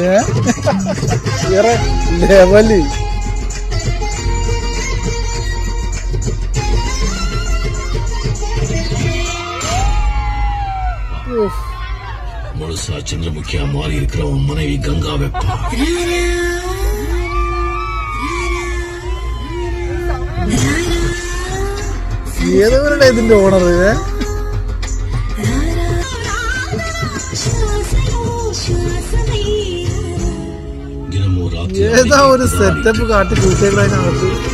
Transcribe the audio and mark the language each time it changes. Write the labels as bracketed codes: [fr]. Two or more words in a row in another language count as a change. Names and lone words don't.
[ml] വേറെ ലെവല്. [ta] முழுசா சந்திரமுகியா மாறி இருக்கிற உன் மனைவி கங்கா வெப்பா. [ml] ഏതവരുടെ ഇതിന്റെ ഓണർ? ഏതാ ഒരു സെറ്റപ്പ് കാട്ടി കൂട്ടിയതിനകത്ത്.